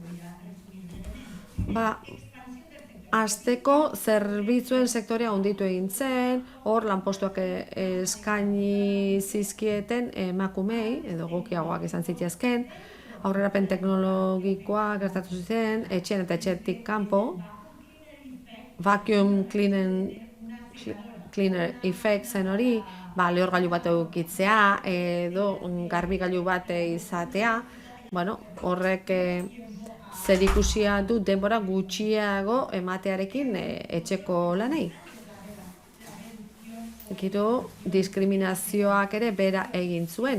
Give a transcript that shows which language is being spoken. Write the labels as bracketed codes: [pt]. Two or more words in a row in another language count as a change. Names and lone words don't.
[eu] Hasteko zerbitzuen sektorea handitu egin zen, hor lanpostuak eskaini zizkieten emakumei, edo egokiagoak izan zitezken, aurrerapen teknologikoa gertatu ziren, etxean eta etxetik kanpo, [en] vacuum cleaner effect [eu] zen hori, lehorgailu bat edukitzea, edo garbigailu bat izatea, horrek zerikusia du denbora gutxiago ematearekin etxeko lanei. Gero diskriminazioak ere bera egin zuen.